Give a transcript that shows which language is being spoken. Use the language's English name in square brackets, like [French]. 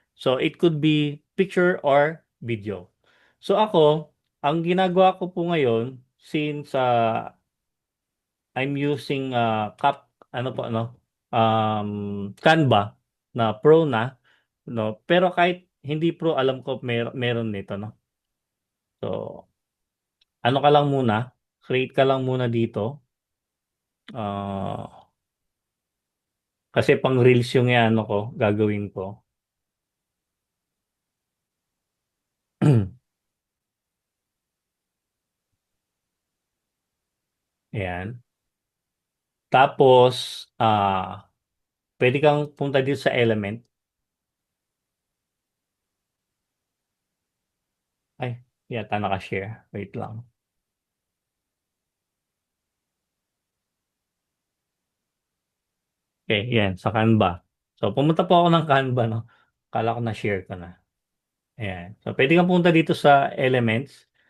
[English] So, it could be picture or video. [Filipino] So, ako, ang ginagawa ko po ngayon, [English] since I'm using [Filipino] ano po, ano, Canva na Pro na, no? Pero kahit hindi Pro, alam ko meron nito, no? So, ano ka lang muna, create ka lang muna dito. Ah, kasi pang reels yung ano ko, gagawin ko. Ayan. Tapos, pwede kang punta dito sa element. Ay, yata naka-share. Wait lang. Okay, yan, sa Canva. So, pumunta po ako ng Canva, no? Kala ko na-share ko na. Ayan. So, pwede kang punta dito sa elements.